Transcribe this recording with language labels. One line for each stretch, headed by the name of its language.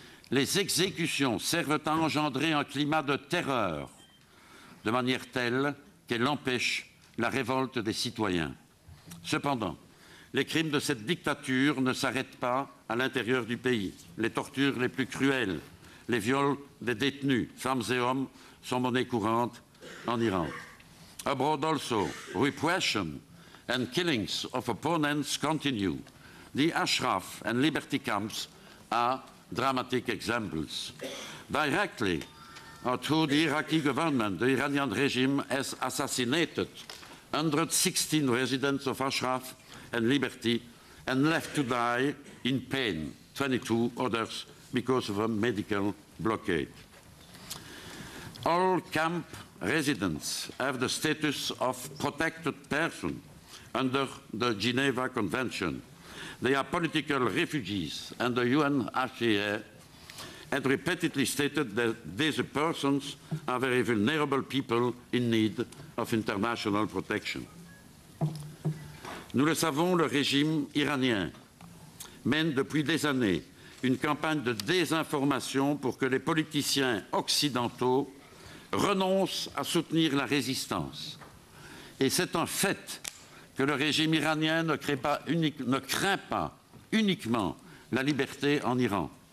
French: Les exécutions servent à engendrer un climat de terreur, de manière telle qu'elle empêche la révolte des citoyens. Cependant, les crimes de cette dictature ne s'arrêtent pas à l'intérieur du pays. Les tortures les plus cruelles, les viols des détenus, femmes et hommes, sont monnaie courante en Iran.
English: Abroad also, repression and killings of opponents continue. The Ashraf and Liberty camps are dramatic examples. Directly, through the Iraqi government, the Iranian regime has assassinated 116 residents of Ashraf and Liberty and left to die in pain 22 others because of a medical blockade. All camp residents have the status of protected person under the Geneva Convention. They are political refugees, and the UNHCR had repeatedly stated that these persons are very vulnerable people in need of international protection.
French: Nous le savons, le régime iranien mène depuis des années une campagne de désinformation pour que les politiciens occidentaux renoncent à soutenir la résistance. Et c'est un fait que le régime iranien ne craint pas uniquement la liberté en Iran.